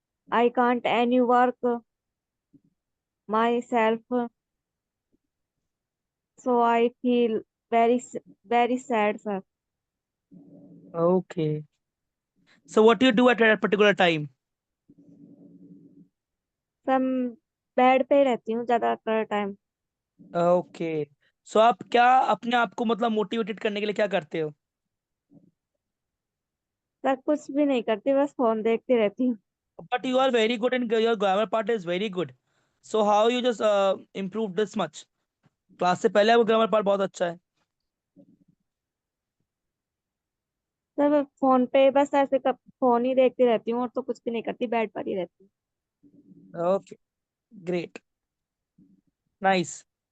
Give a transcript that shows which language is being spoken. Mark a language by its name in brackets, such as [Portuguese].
[English] I can't any work myself. So I feel very sad, sir. Okay. So what do you do at that particular time? [Hindi] Some bed पे ही रहती हूँ ज्यादातर time. [English] Okay. [Hindi] सो आप क्या अपने आप को मतलब मोटिवेटेड करने के लिए क्या करते हो? सर कुछ भी नहीं करती, बस फोन देखती रहती हूँ। [English] But you are very good and your grammar part is very good. So how you just improved this much? [Hindi] Class से पहले आपका ग्रामर पार्ट बहुत अच्छा है। सर मैं फोन पे बस ऐसे फोन ही देखती रहती हूँ और तो कुछ भी नहीं करती, बेड पर ही रहती हूँ। [English] Okay, great, nice.